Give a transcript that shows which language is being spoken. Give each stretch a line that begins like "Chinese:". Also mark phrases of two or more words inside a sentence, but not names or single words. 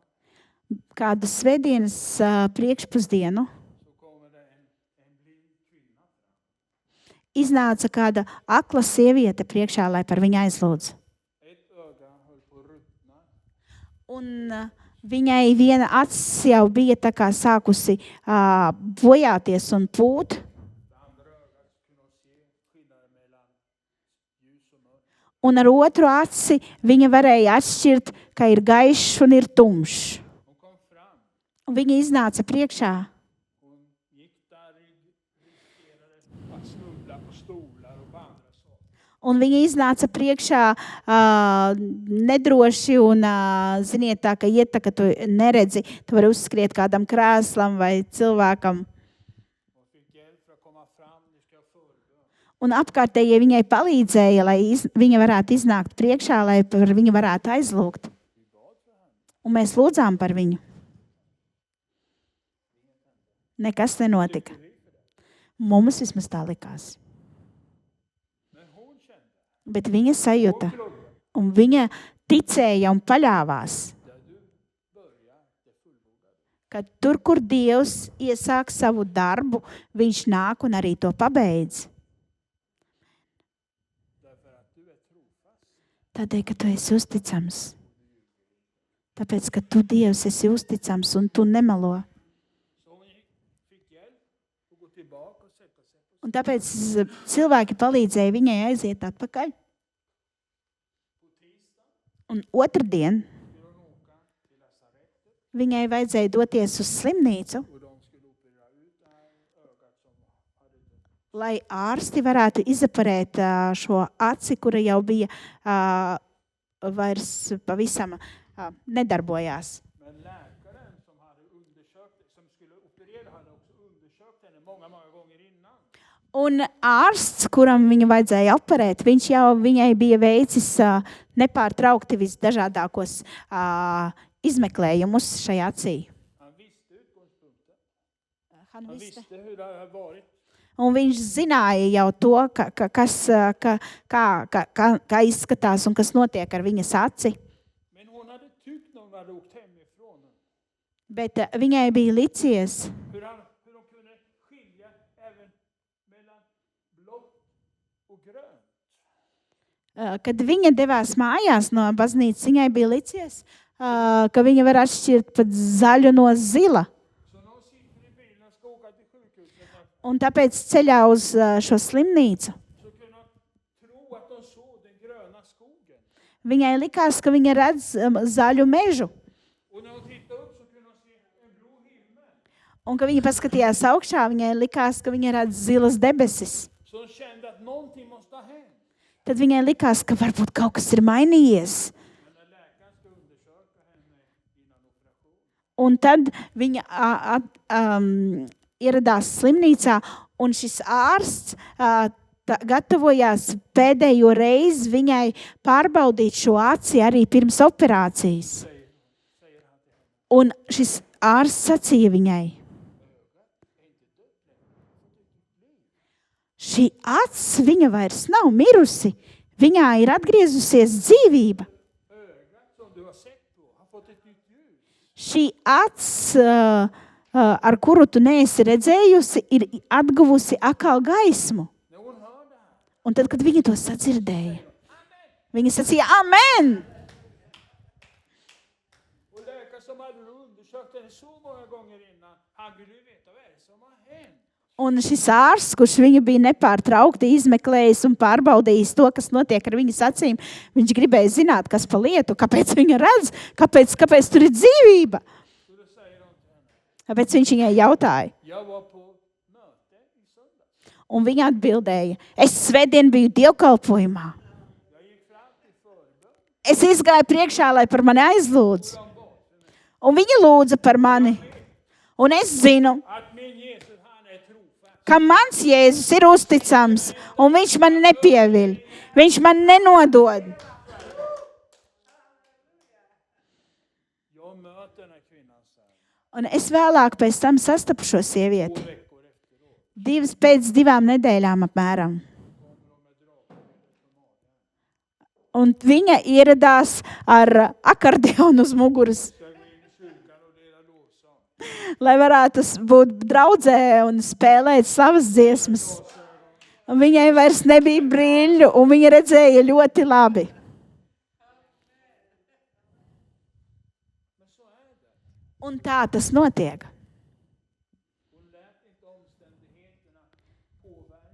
Latvian: Kādu svētdienas priekšpusdienu
Swedish: så kommer det en blind kvinna fram.
Latvian: iznāca kāda akla sieviete priekšā, lai par viņu aizlūdz.
Swedish: Ett öga höll på att ruttna.
Latvian: Un viņai viena acis jau bija tā kā sākusi bojāties un pūt,
Swedish: Det andra ögat kunde hon se skillnaden mellan ljus och mörkt.
Latvian: un ar otru aci viņa varēja atšķirt, ka ir gaišs un ir tumšs.
Swedish: Hon kom fram.
Latvian: Un viņa iznāca priekšā.
Swedish: Hon gick där, riskerade att snubbla på stolar och på andra saker.
Latvian: Un viņa iznāca priekšā nedroši un, ziniet, tā, ka iet, tā, ka tu neredzi, tu vari uzskriet kādam krēslam vai cilvēkam.
Swedish: Hon fick hjälp för att komma fram. Ni ska förbön.
Latvian: Un apkārtējie viņai palīdzēja, lai viņa varētu iznākt priekšā, lai par viņu varētu aizlūgt.
Swedish: Vi bad för henne.
Latvian: Un mēs lūdzām par viņu. Nekas nenotika. Mums vismaz tā likās.
Swedish: Men hon kände,
Latvian: Bet viņa sajūta,
Swedish: hon trodde,
Latvian: un viņa ticēja un paļāvās,
Swedish: där du börjar, det fullbordar du.
Latvian: ka tur, kur Dievs iesāk savu darbu, viņš nāk un arī to pabeidz.
Swedish: Därför att du är trofast.
Latvian: Tādēļ, ka tu esi uzticams. Tāpēc, ka tu, Dievs, esi uzticams un tu nemelo.
Swedish: Så hon fick hjälp att gå tillbaka och sätta sig på
Latvian: Un tāpēc cilvēki palīdzēja viņai aiziet atpakaļ.
Swedish: på tisdag.
Latvian: Un otrdien
Swedish: Skulle hon åka till lasarettet
Latvian: viņai vajadzēja doties uz slimnīcu,
Swedish: och de skulle operera ut det här ögat som hade dött.
Latvian: lai ārsti varētu izoperēt šo aci, kura jau bija vairs pavisam nedarbojās.
Swedish: Men läkaren som hade undersökt, som skulle operera, hade också undersökt henne många gånger innan.
Latvian: Un ārsts, kuram viņu vajadzēja operēt, viņš jau viņai bija veicis nepārtraukti visdažādākos izmeklējumus šajā acī.
Swedish: Han visste utgångspunkten. Han visste hur det hade varit.
Latvian: Un viņš zināja jau to, kā izskatās un kas notiek ar viņas aci.
Swedish: Men hon hade tyckt när hon hade åkt hemifrån
Latvian: Bet viņai bija licies,
Swedish: hur de kunde skilja även mellan blått och grönt.
Latvian: kad viņa devās mājās no baznīcas, viņai bija licies, ka viņa var atšķirt pat zaļu no zila.
Swedish: Så när hon sitter i bilen och ska åka till sjukhuset
Latvian: Un tāpēc ceļā uz šo slimnīcu
Swedish: så kunde hon tro att de såg den gröna skogen.
Latvian: viņai likās, ka viņa redz zaļu mežu.
Swedish: Och när hon tittade upp så kunde hon se en blå himmel.
Latvian: Un, kad viņa paskatījās augšā, viņai likās, ka viņa redz zilas debesis.
Swedish: Så hon kände att någonting måste ha hänt.
Latvian: Tad viņai likās, ka varbūt kaut kas ir mainījies.
Swedish: Men när läkaren ska undersöka henne innan operation
Latvian: Un tad viņa ieradās slimnīcā, un šis ārsts gatavojās pēdējo reizi viņai pārbaudīt šo aci arī pirms operācijas.
Swedish: säger han till henne.
Latvian: Un šis ārsts sacīja viņai, šī acis viņa vairs nav mirusi, viņā ir atgriezusies dzīvība.
Swedish: Ögat som du har sett på har fått ett nytt ljus.
Latvian: Šī acis, ar kuru tu neesi redzējusi, ir atguvusi atkal gaismu.
Swedish: När hon hör det här,
Latvian: Un tad, kad viņa to sadzirdēja, Viņa sacīja, amen!
Swedish: Och läkaren som hade undersökt henne så många gånger innan, han ville ju veta vad är det som har hänt.
Latvian: Un šis ārsts, kurš viņu bija nepārtraukti izmeklējis un pārbaudījis to, kas notiek ar viņas acīm, viņš gribēja zināt, kas pa lietu, kāpēc viņa redz, kāpēc tur ir dzīvība.
Swedish: Så då säger de till henne,
Latvian: Kāpēc viņš viņai jautāja?
Swedish: jag var på möte i söndags.
Latvian: Un viņa atbildēja, es svētdien biju dievkalpojumā.
Swedish: Jag gick fram till förbön.
Latvian: Es izgāju priekšā, lai par mani aizlūdz. Un viņa lūdza par mani. Un es zinu,
Swedish: Att min Jesus, han är trofast.
Latvian: ka mans Jēzus ir uzticams, un viņš man nepieviļ. Viņš man nenodod.
Swedish: Jag möter den här kvinnan sen,
Latvian: Un es vēlāk pēc tam sastapu šo sievieti.
Swedish: 2 veckor efteråt.
Latvian: Pēc 2 nedēļām apmēram. Un viņa ieradās ar akordeonu uz muguras,
Swedish: Ska gå in i kyrkan och dela lovsång.
Latvian: lai varētu būt draudzē un spēlēt savas dziesmas. Un viņai vairs nebija brīļu, un viņa redzēja ļoti labi.
Swedish: Men så är det.
Latvian: Un tā tas notiek.
Swedish: Hon lät inte omständigheterna påverka.